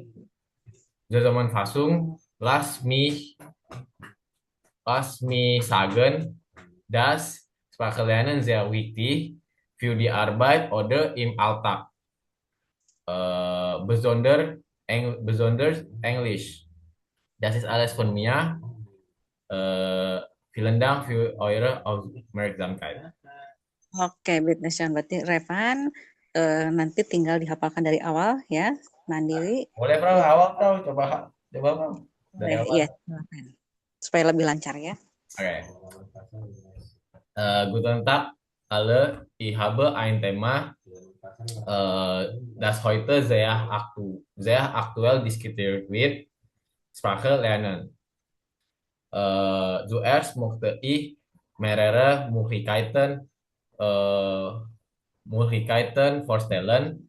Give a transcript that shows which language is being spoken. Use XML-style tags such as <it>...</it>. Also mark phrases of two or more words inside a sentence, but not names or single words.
<de>Zusammenfassung, lass mich sagen, dass Sprache lernen sehr wichtig für die Arbeit oder im Alltag. Besonders Englisch. Das ist alles von mir. Vielen Dank für eure Aufmerksamkeit.</de> <id>Oke, Bitnation. Berarti Revan nanti tinggal dihafalkan dari awal ya, mandiri. Boleh, Bro, awal, Bro. Coba, Bro. Dari awal. Iya, silakan. Supaya lebih lancar ya. Oke.</id> <de>Guten Tag, alle. Ich habe ein Thema, das heute sehr aktuell diskutiert wird. Sprache lernen. Zuerst möchte ich mehrere Möglichkeiten vorstellen.</de>